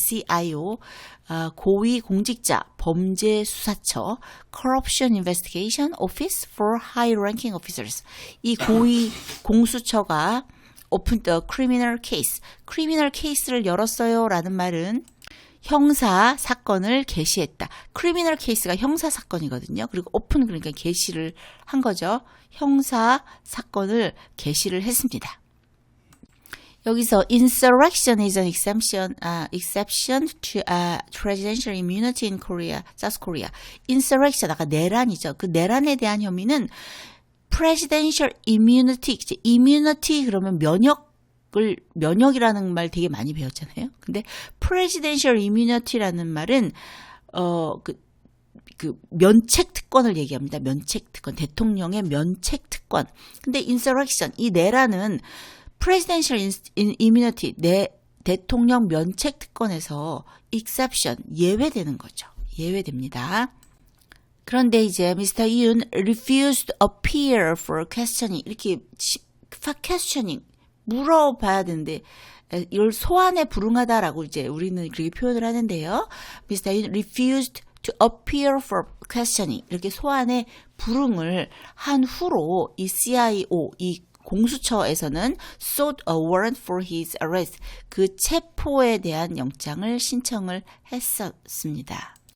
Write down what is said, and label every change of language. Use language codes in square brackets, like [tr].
[en] CIO [ko] 고위 공직자 범죄 수사처 [en] Corruption Investigation Office for High Ranking Officers [ko] 이 고위 공수처가 [en] opened a criminal case criminal case를 [ko] 열었어요 라는 말은 형사 사건을 개시했다. 크리미널 케이스가 형사 사건이거든요. 그리고 오픈 그러니까 개시를 한 거죠. 형사 사건을 개시를 했습니다. 여기서 [en] insurrection is an exception to presidential immunity in Korea, South Korea. [ko] insurrection 아까 내란이죠. 그 내란에 대한 혐의는 [en] presidential immunity, immunity [ko] 그러면 면역이라는 말 되게 많이 배웠잖아요. 근데 [en] presidential immunity [ko] 라는 말은 그 면책 특권을 얘기합니다. 면책 특권, 대통령의 면책 특권. 근데 insurrection, 이 내란은 presidential immunity, 대통령 면책 특권에서 exception, 예외되는 거죠. 예외됩니다. 그런데 이제 Mr. [en] Yoon refused to appear for questioning. [ko] 이렇게 questioning, 물어봐야 되는데 이걸 소환에 불응하다라고 이제 우리는 그렇게 표현을 하는데요. [en] Mr. Yoon refused to appear for questioning. [ko] 이렇게 소환에 불응을 한 후로 이 CIO, 이 공수처에서는 [en] sought a warrant for his arrest. [ko] 그 체포에 대한 영장을 신청을 했었습니다.